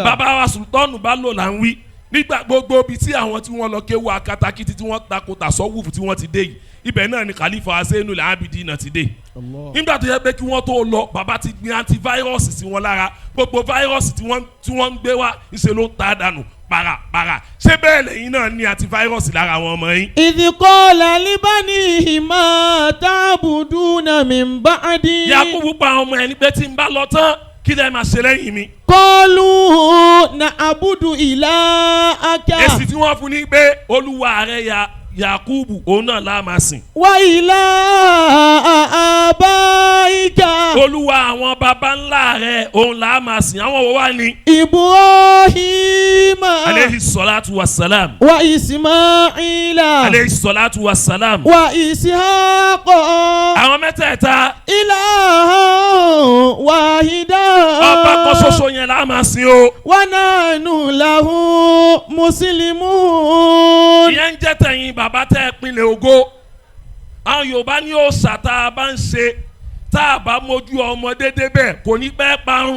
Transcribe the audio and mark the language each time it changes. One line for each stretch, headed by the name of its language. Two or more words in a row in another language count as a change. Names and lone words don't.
Yoruba: bàbá wa Sulton Ballo là ń wí nígbà gbogbo bíi tí àwọn tí wọ́n lọ kéwú akatakiti tí wọ́n takò tasawufu tí wọ́n ti dé yìí ibẹ̀ náà ni Khalifa Zainul Abidin ti dé nígbà tó yẹ pé kí wọ́n tó lọ bàbá ti gbin antivirus sí wọn lára gbogbo virus tí wọ́n ń gbé wá ìṣe ló ń ta dànù para ṣé bẹ́ẹ̀ lẹ́yìn náà ní antivirus lára àwọn ọmọ yín.
Arabic: إذ قال لبنيه ما تعبدون من بعدي.
Yoruba: Yakubu pa àwọn ọmọ ẹni pé tí n bá lọ tán kí lẹ máa ṣe lẹ́yìn mi.
Arabic: قالوا نعبد إلهك.
Yoruba: èsì tí wọ́n fún ni pé olúwa rẹ̀ Yakubu òun náà la máa sìn.
Arabic: وإله آبائك.
Yoruba: Olúwa àwọn baba ńlá rẹ̀ òun la máa sìn. Àwọn wo wá ní.
Arabic: Ibrahima. عليه الصلاة والسلام. وإسماعيل. عليه الصلاة والسلام. وإسحاق.
Yoruba: Àwọn mẹ́tẹ̀ẹ̀ta.
Arabic: إلها واحدا.
Yoruba: Ọba kan ṣoṣo yẹn la máa sìn o.
Arabic: ونحن له مسلمون.
Yoruba: Ìyẹn ń jẹ́ tẹ̀yìn bàbá tẹ́ pinlẹ̀ ògo. Àwọn Yorùbá ní òòṣà tá a bá ń ṣe tá a bá mójú ọmọdé débẹ̀ kò ní pẹ́ parun.